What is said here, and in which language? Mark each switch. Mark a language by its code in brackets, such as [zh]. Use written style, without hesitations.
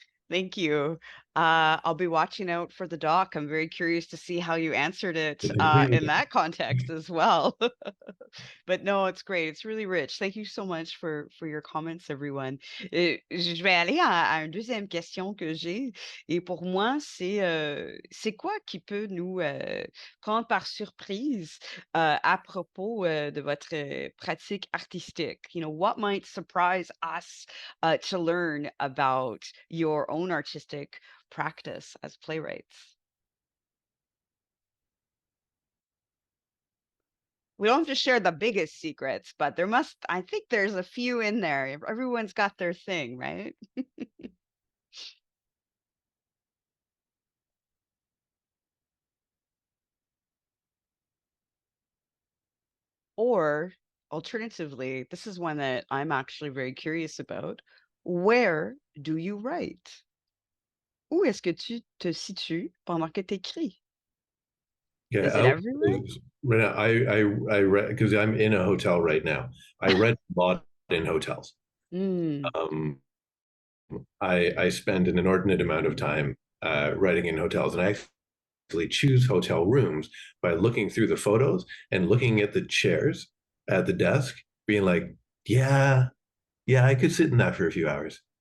[en] Thank you. I'll be watching out for the doc. I'm very curious to see how you answered it in that context as well. But no, it's great. It's really rich. Thank you so much for your comments, everyone. [fr] Je vais aller à une deuxième question que j'ai. Et pour moi, c'est quoi qui peut nous prendre par surprise à propos de votre pratique artistique? [en] What might surprise us to learn about your own artistic practice as playwrights? We don't have to share the biggest secrets, but I think there's a few in there. Everyone's got their thing, right? Or alternatively, this is one that I'm actually very curious about. Where do you write? [fr] Où est-ce que tu te situes pendant que tu écris? [en] Yeah, Is it everywhere? Right now, I read, because I'm in a hotel right now. I read a lot in hotels. Mm. I spend an inordinate amount of time writing in hotels, and I actually choose hotel rooms by looking through the photos and looking at the chairs at the desk, being like, yeah, I could sit in that for a few hours.